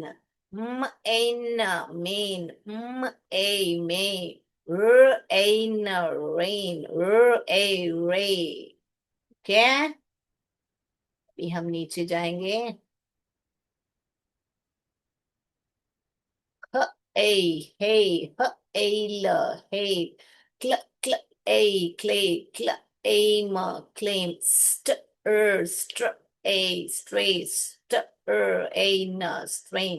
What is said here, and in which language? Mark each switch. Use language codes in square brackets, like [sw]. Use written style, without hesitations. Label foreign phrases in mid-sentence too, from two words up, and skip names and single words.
[en] म एन, मेन, म ए मे। Rain, rain, ray। क्या? [hi] अभी हम नीचे जाएंगे। ह ए हे, ह ए ल हे, क्ल क्ल ए क्ले, क्ल एम, क्लेम, स्ट्र ए स्ट्रे, न स्ट्रेन।